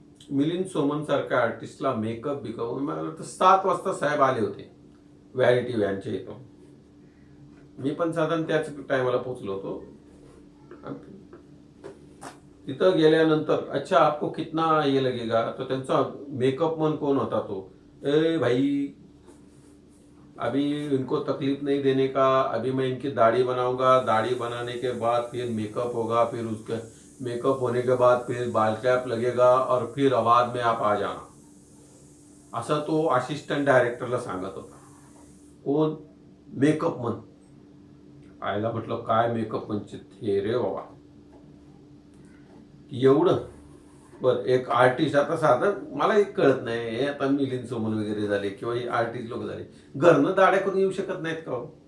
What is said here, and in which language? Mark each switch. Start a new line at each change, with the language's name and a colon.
Marathi: मिलिंद सोमन सारख्या आर्टिस्टला मेकअप बिकअप, मला तर 7 वाजता साहेब आले होते व्हॅनिटी व्हॅनच्या इथं. मी पण साधारण त्याच टायमाला पोहोचलो होतो. तिथं गेल्यानंतर
Hindi: अच्छा आपको कितना ये लगेगा,
Marathi: तो त्यांचा मेकअप मन कोण होता तो,
Hindi: ए भाई अभी इनको तकलीफ नहीं देने का, अभी मैं इनकी दाढ़ी बनाऊंगा, दाढ़ी बनाने के बाद फिर मेकअप होगा, फिर उसके मेकअप होने के बाद फिर बाल कैप लगेगा और फिर आवाज में आप आ जाना,
Marathi: असा तो असिस्टंट डायरेक्टरला सांगत होता. कोण? मेकअप मन. आयला म्हटलं काय मेकअप म्हणजे हे रे बाबा, एवढं. बर, एक आर्टिस्ट आता साधं मला एक कळत नाही, हे आता मिलिंद सोमन वगैरे झाले किंवा हे आर्टिस्ट लोक झाले, घरनं दाढ्या करून येऊ शकत नाहीत का हो?